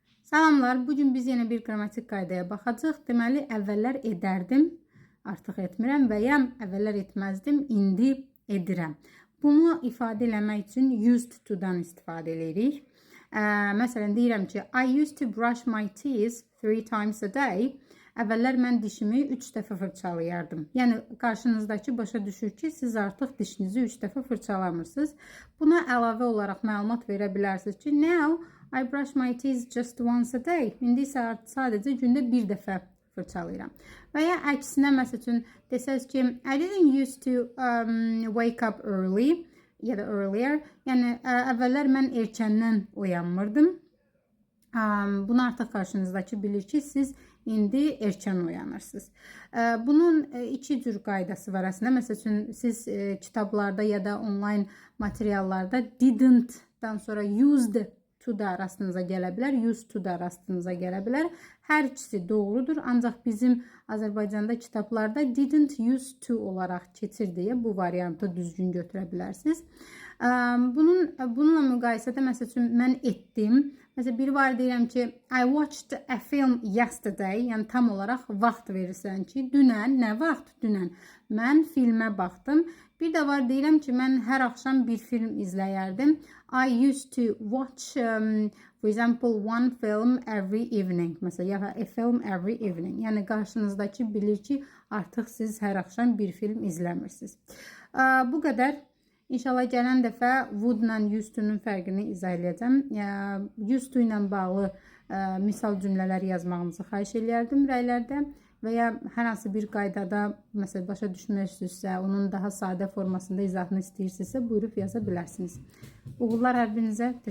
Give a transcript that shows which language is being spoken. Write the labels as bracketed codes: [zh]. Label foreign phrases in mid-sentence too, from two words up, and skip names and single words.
[az] Salamlar, bugün biz yeni bir qrammatik qaydaya baxacağıq. Deməli, əvvəllər edərdim, artıq etmirəm və ya əvvəllər etməzdim, indi edirəm. Bunu ifadə eləmək üçün [en] used to- [az] dan istifadə edirik. Məsələn, deyirəm ki, [en] I used to brush my teeth 3 times a day. [az] Əvvəllər mən dişimi 3 dəfə fırçalayardım. Yəni, qarşınızdakı başa düşür ki, siz artıq dişinizi 3 dəfə fırçalamırsınız. Buna əlavə olaraq məlumat verə bilərsiniz ki, [en] now I brush my teeth just once a day. [az] İndi isə sadəcə gündə bir dəfə fırçalayıram. Və ya əksinə, məsəl üçün, desəz ki, [en] I didn't used to wake up early [az] ya da [en] earlier. [az] Yəni, əvvəllər mən erkəndən oyanmırdım. Bunu artıq qarşınızdakı bilir ki, siz indi erkən oyanırsınız. Bunun iki cür qaydası var əslində. Məsəl üçün, siz kitablarda ya da online materiallarda didn't-dan sonra [en] used to [az] da rastınıza gələ bilər, [en] used to [az] da rastınıza gələ bilər. Hər ikisi doğrudur, ancaq bizim Azərbaycanda kitablarda [en] didn't use to [az] olaraq keçir deyə bu variantı düzgün götürə bilərsiniz. Bununla müqayisədə, məsəl üçün, mən etdim. Məsələn, biri var deyirəm ki, [en] I watched a film yesterday. [az] Yəni, tam olaraq vaxt verirsən ki, dünən, nə vaxt? Dünən. Mən filmə baxdım. Bir də var deyirəm ki, mən hər axşam bir film izləyərdim. [en] I used to watch, for example, one film every evening. [az] Məsələn, ya [en] a film every evening. [az] Yəni, qarşınızdakı bilir ki, artıq siz hər axşam bir film izləmirsiniz. Bu qədər. İnşallah gələn dəfə would-la [en] used to- [az] nun fərqini izah edəcəm. [en] Used to [az] ilə bağlı misal cümlələr yazmağınızı xahiş edərdim rəylərdə və ya hər hansı bir qaydada məsələn başa düşmək istəyirsinizsə, onun daha sadə formasında izahını istəyirsinizsə, buyurub yaza bilərsiniz. Uğurlar hər birinizə.